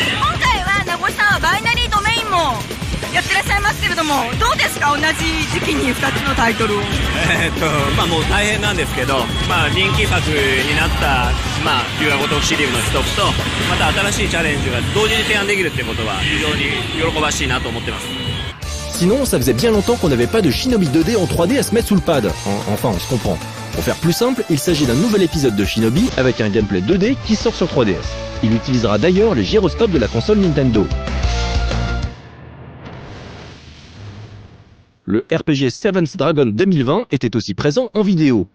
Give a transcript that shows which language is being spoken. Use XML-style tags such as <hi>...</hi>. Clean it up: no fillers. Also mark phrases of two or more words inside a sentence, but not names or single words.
<ja>今回は名越さんはバイナリードメインもやってらっしゃいますけれども、どうですか、同じ時期に2つのタイトルを。まあもう大変なんですけど、まあ人気作になったまあ龍が如くシリーズの一つと、また新しいチャレンジが同時に提案できるっていうことは非常に喜ばしいなと思ってます。</ja> <fr>Sinon, ça faisait bien longtemps qu'on n'avait pas de Shinobi 2D en 3D à se mettre sous le pad. Enfin, on se comprend. Pour faire plus simple, il s'agit d'un nouvel épisode de Shinobi avec un gameplay 2D qui sort sur 3DS. Il utilisera d'ailleurs les gyroscopes de la console Nintendo. Le RPG Seventh Dragon 2020 était aussi présent en vidéo.</fr>